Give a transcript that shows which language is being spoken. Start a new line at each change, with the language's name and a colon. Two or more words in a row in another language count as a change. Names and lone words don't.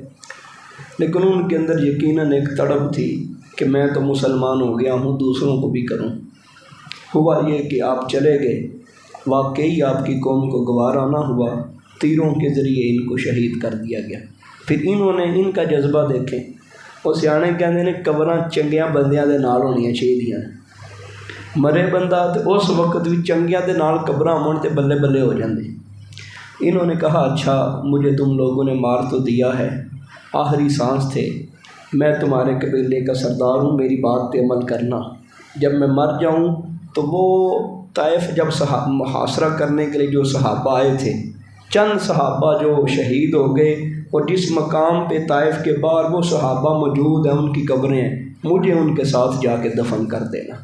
Urdu: لیکن ان کے اندر یقیناً ایک تڑپ تھی کہ میں تو مسلمان ہو گیا ہوں، دوسروں کو بھی کروں۔ ہوا یہ کہ آپ چلے گئے، واقعی آپ کی قوم کو گوارہ نہ ہوا، تیروں کے ذریعے ان کو شہید کر دیا گیا۔ پھر انہوں نے ان کا جذبہ دیکھیں، وہ سیانے کہتے ہیں
Punjabi: قبراں چنگیاں بندیاں دے نال ہونیاں چاہیے، مرے بندہ تو اس وقت بھی چنگیاں دے نال قبراں ہون تے بلے بلے ہو جاندے۔
Urdu: انہوں نے کہا اچھا مجھے تم لوگوں نے مار تو دیا ہے، آخری سانس تھے، میں تمہارے قبیلے کا سردار ہوں، میری بات پہ عمل کرنا، جب میں مر جاؤں تو وہ طائف جب محاصرہ کرنے کے لیے جو صحابہ آئے تھے، چند صحابہ جو شہید ہو گئے، اور جس مقام پہ طائف کے باہر وہ صحابہ موجود ہیں، ان کی قبریں ہیں، مجھے ان کے ساتھ جا کے دفن کر دینا۔